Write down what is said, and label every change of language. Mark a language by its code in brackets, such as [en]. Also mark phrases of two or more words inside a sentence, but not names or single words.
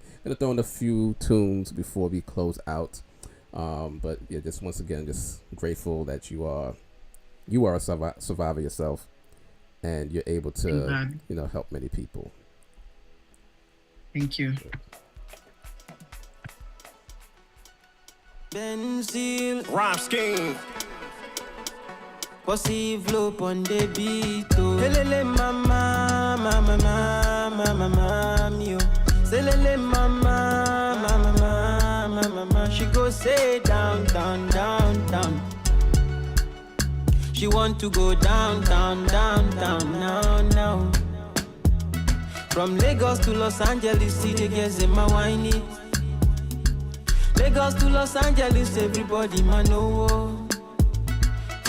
[en] Gonna throw in a few tunes before we close out, but yeah, just once again, just grateful that you are a survivor yourself, and you're able to help many people. Thank you. Benzil Rap Scheme Possive loop on the beat. Lele mama, mama, mama, mama, yo. Lele mama, mama, mama, mama. She go say down, down, down, down. She want to go down, down, down, down, now, now. From Lagos to Los Angeles, see the girls in my wine it. Lagos to Los Angeles, everybody man know.